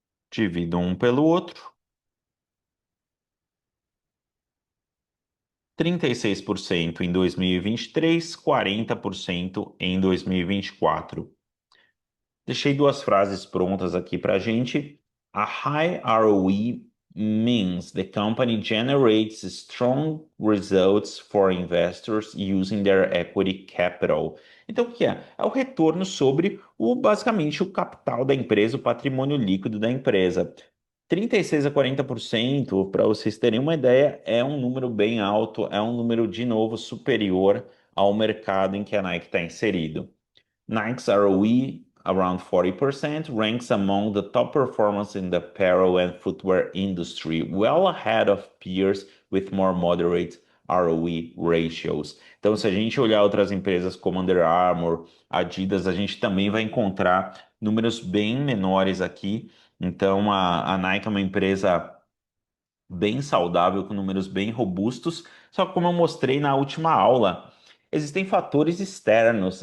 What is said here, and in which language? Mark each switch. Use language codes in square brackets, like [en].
[pt] Divido um pelo outro, 36% em 2023, 40% em 2024. Deixei duas frases prontas aqui para a gente. [en] A high ROE means the company generates strong results for investors using their equity capital. [pt] Então, o que é? É o retorno sobre basicamente o capital da empresa, o patrimônio líquido da empresa. 36 a 40%, para vocês terem uma ideia, é um número bem alto, é um número, de novo, superior ao mercado em que a Nike está inserido. [en] Nike's ROE, around 40%, ranks among the top performers in the apparel and footwear industry, well ahead of peers with more moderate ROE ratios. [pt] Então, se a gente olhar outras empresas como Under Armour, Adidas, a gente também vai encontrar números bem menores aqui. Então, a Nike é uma empresa bem saudável, com números bem robustos. Só que, como eu mostrei na última aula, existem fatores externos.